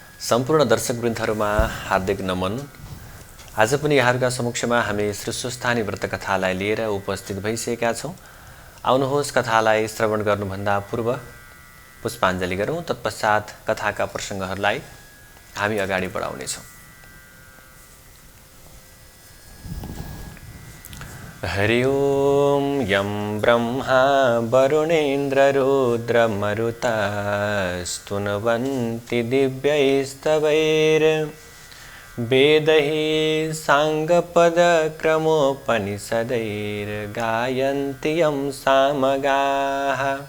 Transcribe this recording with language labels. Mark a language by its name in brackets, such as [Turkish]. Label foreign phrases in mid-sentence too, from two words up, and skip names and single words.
[Nepali] सम्पूर्ण दर्शकवृन्दहरुमा हार्दिक नमन। आज पनि यहाँहरुका समक्षमा हामी श्री सुस्थानी व्रत कथालाई लिएर उपस्थित भइसकेका छौं। आउनुहोस् कथालाई श्रवण गर्नुभन्दा पूर्व पुष्पाञ्जली गरौं, तत्पश्चात कथाका प्रसंगहरुलाई हामी अगाडि बढाउने छौं। [Sanskrit] हरि ओम यं ब्रह्मा वरुणेन्द्र रुद्र मरुता स्तुन्वन्ति दिव्यैस्तवैर् वेदैः साङ्गपदक्रमोपनिषदैर्गायन्ति यं सामगाः